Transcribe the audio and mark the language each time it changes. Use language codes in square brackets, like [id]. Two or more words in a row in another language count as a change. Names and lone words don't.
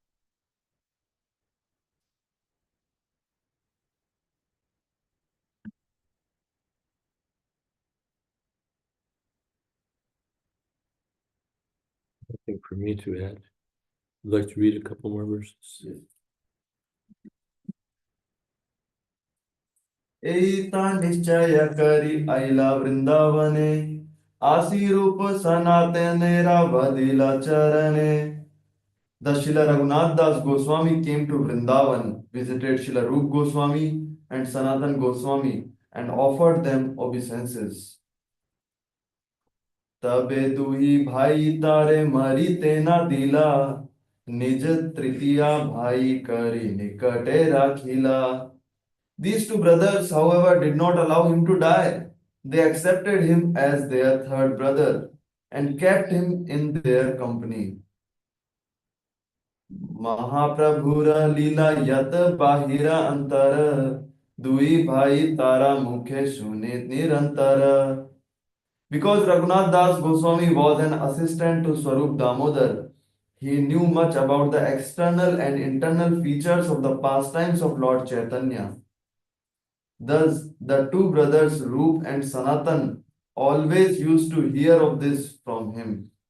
[en] Nothing for me to add. I'd like to read a couple more verses. [bn] এত নিশ্চয় করি আইলা বৃন্দাবনে আসি রূপ সনাতন রাবদিলা চরণে. [en] The Srila Raghunath Das Goswami came to Vrindavan, visited Srila Rup Goswami and Sanatan Goswami and offered them obeisances. [bn] তবে দুহি ভাই তারে মরি তেনা দিলা নিজ তৃতীয়া ভাই করি নিকটে রাখিলা. [en] These two brothers, however, did not allow him to die. They accepted him as their third brother and kept him in their company. [bn] মহাপ্রভুর লীলা যত বাহির অন্তর দুই ভাই তার মুখে শুনে নিরন্তর. [en] Because Raghunath Das Goswami was an assistant to Swarup Damodar, he knew much about the external and internal features of the pastimes of Lord Chaitanya. Thus, the two brothers Rup and Sanatan always used to hear of this from him.